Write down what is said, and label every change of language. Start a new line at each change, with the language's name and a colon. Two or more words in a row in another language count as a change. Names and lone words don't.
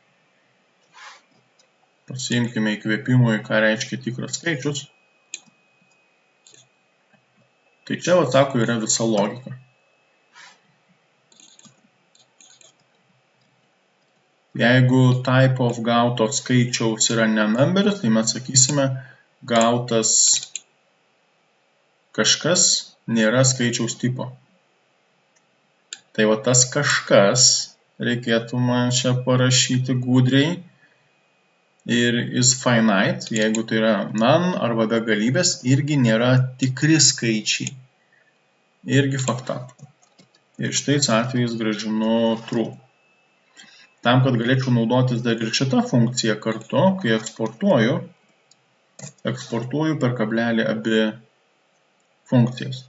Lithuanian: Pasiimkime įkvėpimui, ką reiškia tikras skaičius. Tai čia, sako, yra visa logika. Jeigu
English: type of
Lithuanian: gauto skaičiaus yra ne numberis, tai mes sakysime, gautas kažkas nėra skaičiaus tipo. Tai va tas kažkas, reikėtų man čia parašyti gudriai, ir
English: is finite,
Lithuanian: jeigu tai yra none arba begalybės, irgi nėra tikri skaičiai. Irgi fakta. Ir šitais atvejais grąžinu true. Tam, kad galėčiau naudotis dar ir šitą funkciją kartu, kai eksportuoju per kablelį abi funkcijas.